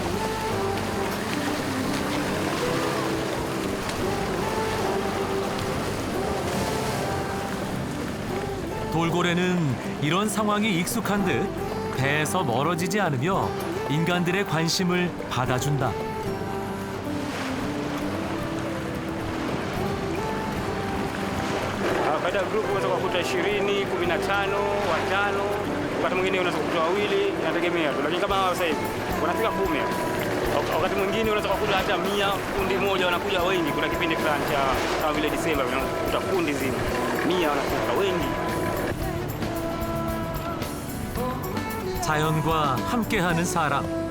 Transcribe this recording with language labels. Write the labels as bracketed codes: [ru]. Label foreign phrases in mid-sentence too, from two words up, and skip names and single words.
[ko] 돌고래는 이런 상황이 익숙한 듯 배에서 멀어지지 않으며 인간들의 관심을 받아준다. [sw] Baada ya grupu unaweza kukuta 20, 15, watano, wakati mwingine unaweza kukuta wawili, inategemea tu. Lakini kama hawa sasa hivi wanafika 10. Wakati mwingine unaweza kukuta hata 100, kundi moja wanakuja wengi. Kuna kipindi fulani cha kama vile Disemba unakuta kundi zima 100 wanakuja wengi. [ko] 자연과 함께하는 사람.